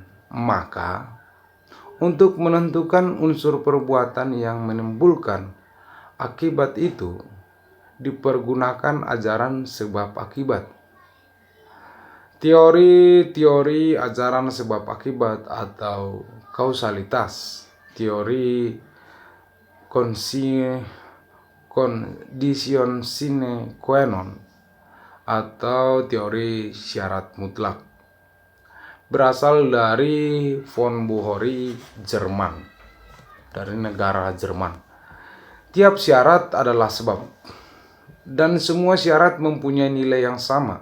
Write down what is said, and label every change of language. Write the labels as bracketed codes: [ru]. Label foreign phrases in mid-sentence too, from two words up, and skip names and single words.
[id] Maka untuk menentukan unsur perbuatan yang menimbulkan akibat itu dipergunakan ajaran sebab akibat. Teori-teori ajaran sebab akibat atau kausalitas, teori condition [la] sine qua non [id] atau teori syarat mutlak. Berasal dari von Bohori, Jerman, dari negara Jerman. Tiap syarat adalah sebab, dan semua syarat mempunyai nilai yang sama.